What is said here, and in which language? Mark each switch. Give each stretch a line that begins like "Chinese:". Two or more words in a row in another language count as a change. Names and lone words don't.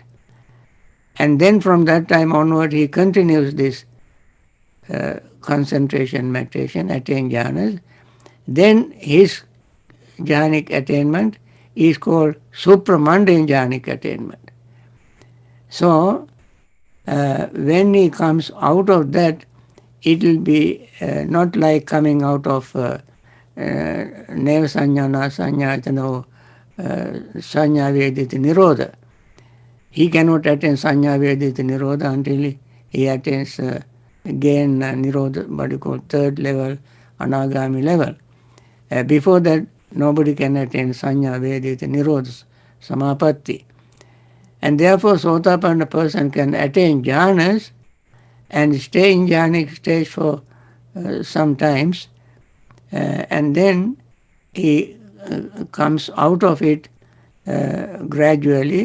English: And then from that time onward he continues this concentration meditation, attain jhanas. then his jhanic attainment is called supramundane jhanic attainment. So, when he comes out of that, it will be not like coming out of
Pali: neva sanyana sanyatano sanya vedita nirodha.
English: He cannot attain
Pali: sanya vedita nirodha
English: until he attains again nirodha, what you call third level, anagami level. Before that, nobody can attain
Pali: sanya vedita nirodha samapatti.
English: And therefore, Sotapanna person can attain jhanas and stay in jhanic stage for some times, and then he comes out of it gradually.